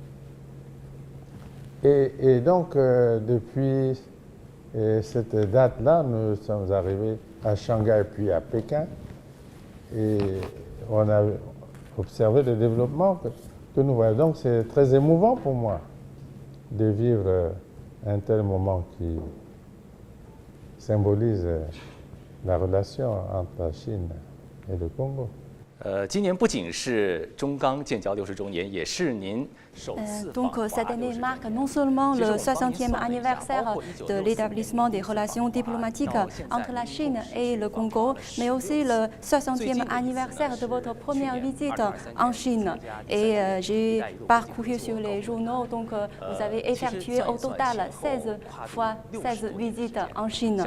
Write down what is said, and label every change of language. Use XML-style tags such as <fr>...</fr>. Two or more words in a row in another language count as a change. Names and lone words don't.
<fr>Et donc, depuis cette date-là, nous sommes arrivés à Shanghai puis à Pékin et on a observé le développement que nous voyons. Donc, c'est très émouvant pour moi de vivre un tel moment qui symbolise la relation entre la Chine et le Congo.</fr> <zh>今年不仅是中钢建交60周年，也是您首次访</zh> <fr>Donc</fr> <zh>华</zh> <fr>cette année 60 marque non seulement le 60e anniversaire de l'établissement des relations diplomatiques entre la Chine et le Congo, mais aussi le 60e anniversaire de votre première visite en Chine. Et j'ai parcouru sur les journaux, donc vous avez effectué au total 16 visites en Chine.</fr>